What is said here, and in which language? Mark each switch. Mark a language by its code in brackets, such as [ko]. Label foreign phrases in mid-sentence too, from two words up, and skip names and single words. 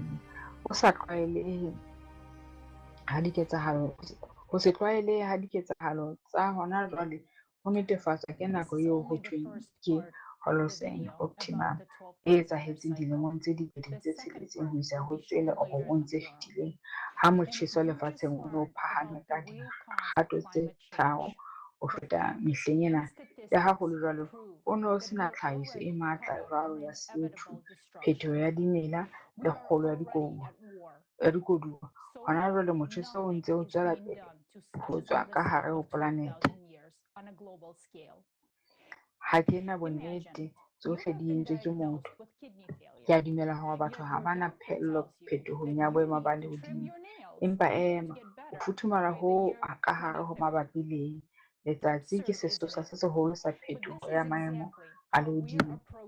[st] Ho se tlwaelehe ha diketsahalo tsa hona jwale ho netefatswa ke nako eo ho thweng ke [en] Holocene optimum [st] e etsahetseng dilemong tse 6,000 ho isa ho tse 9 tse fetileng, ha motjheso lefatsheng o ne o phahame ka dikgato tse 3 ho feta mehleng ena. Le ha ho le jwalo, ho ne ho sena tlhahiso e matla jwalo ya CO2, phetoho ya dimela le kgolo ya dikoduwa. Hona jwale motjheso o ntse o tswela pele ho tswa ka hare ho planete. [en] on a global scale. [st] Ha ke na bonnete tsohle di entswe ke motho. Ke a dumela hore batho ha ba na phello phetohong ya boemo ba lehodimo. Empa ema, ho futhumala ho ka hare ho mabapi le letsatsi ke sesosa se seholo sa phetoho ya maemo a lehodimo.